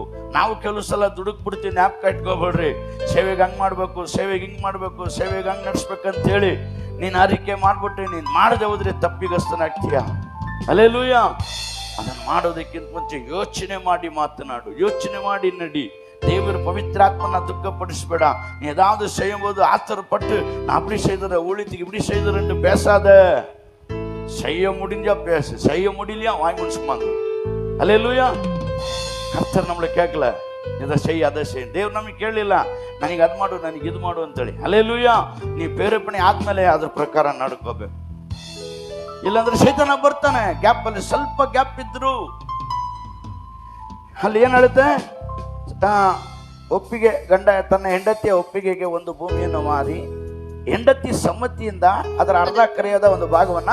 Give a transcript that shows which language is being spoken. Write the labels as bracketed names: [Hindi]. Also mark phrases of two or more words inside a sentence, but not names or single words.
[Kannada] ನಾವು ಕೆಲವು ಸಲ ದುಡುಕ್ ಬಿಡ್ತೀವಿ, ಜ್ಞಾಪಕ ಇಟ್ಕೋಬೇಡ್ರಿ. ಸೇವೆಗೆ ಹಂಗೆ ಮಾಡಬೇಕು, ಸೇವೆಗೆ ಹಿಂಗೆ ಮಾಡಬೇಕು, ಸೇವೆಗೆ ಹಂಗೆ ನಡೆಸ್ಬೇಕಂತ ಹೇಳಿ ನೀನು ಅರಿಕೆ ಮಾಡ್ಬಿಟ್ರೆ ನೀನು ಮಾಡದೆ ಹೋದ್ರೆ ತಪ್ಪಿಗಸ್ತನಾಗ್ತೀಯ. ಹಲ್ಲೆಲೂಯಾ. ಅದನ್ನು ಮಾಡೋದಕ್ಕಿಂತ ಮುಂಚೆ ಯೋಚನೆ ಮಾಡಿ ಮಾತನಾಡು, ಯೋಚನೆ ಮಾಡಿ ನಡಿ. [Tamil] தேவர் பவித்ராத்மனை துக்கப்படிச்சுಬೇಡ. நீ ஏதாவது செய்யும் போது ஆத்திரப்பட்டு நான் அப்படி செய்தற ஊழியத்துக்கு இப்படி செய்தறேன்னு பேசாத. செய்ய முடிஞ்சா பேசு, செய்ய முடியலையா வாய் முன்சுமாங்க. அல்லேலூயா. கர்த்தர் நம்மளை கேக்கல, இதை செய் அதை செய். [Kannada] ದೇವ್ರು ನಮಗೆ ಕೇಳಲಿಲ್ಲ ನನಗೆ ಅದು ಮಾಡು ನನಗೆ ಇದು ಮಾಡು ಅಂತೇಳಿ. ಹಲ್ಲೆಲೂಯಾ. ನೀ ಪ್ರೇರೇಪಣೆ ಆದ್ಮೇಲೆ ಅದ್ರ ಪ್ರಕಾರ ನಡ್ಕೋಬೇಕು. ಇಲ್ಲಾಂದ್ರೆ ಸೈತಾನ ಬರ್ತಾನೆ. ಗ್ಯಾಪ್ ಅಲ್ಲಿ ಸ್ವಲ್ಪ ಗ್ಯಾಪ್ ಇದ್ರು ಅಲ್ಲಿ ಏನ್ ಹೇಳುತ್ತೆ, ಒಪ್ಪಿಗೆ ಗಂಡ ತನ್ನ ಹೆಂಡತಿಯ ಒಪ್ಪಿಗೆಗೆ ಒಂದು ಭೂಮಿಯನ್ನು ಮಾರಿ ಹೆಂಡತಿ ಸಮ್ಮತಿಯಿಂದ ಅದರ ಅರ್ಧ ಕರೆಯದ ಒಂದು ಭಾಗವನ್ನ